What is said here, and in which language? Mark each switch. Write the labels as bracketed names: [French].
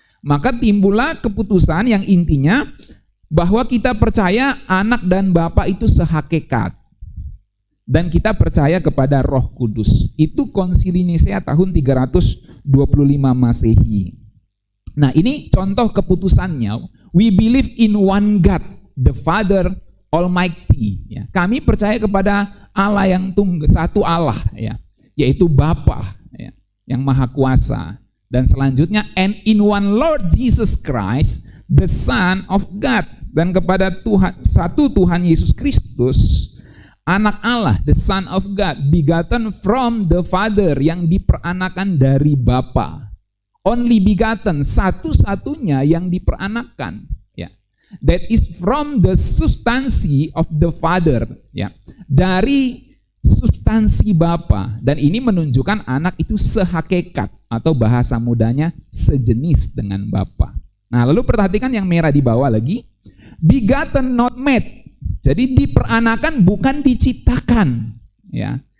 [Indonesian] Maka timbullah keputusan yang intinya bahwa kita percaya anak dan bapa itu sehakikat. Dan kita percaya kepada Roh Kudus. Itu Konsili Nisea tahun 325 Masehi. Nah, ini contoh keputusannya. [English] We believe in one God, the Father Almighty. [Indonesian] Ya. Kami percaya kepada Allah yang satu Allah, ya, yaitu Bapa, ya, yang Maha Kuasa. Dan selanjutnya, [English] and in one Lord Jesus Christ, the Son of God. [Indonesian] Dan kepada Tuhan, satu Tuhan Yesus Kristus, anak Allah, [English] the Son of God, begotten from the Father, [Indonesian] yang diperanakan dari Bapa. [English] Only begotten, [Indonesian] satu-satunya yang diperanakan. Ya. [English] That is from the substansi of the Father. [Indonesian] Ya. Dari substansi Bapa. Dan ini menunjukkan anak itu sehakikat, atau bahasa mudanya sejenis dengan Bapa. Nah, lalu perhatikan yang merah di bawah lagi. [English] Begotten not made. [Indonesian] Jadi diperanakan bukan diciptakan, ya.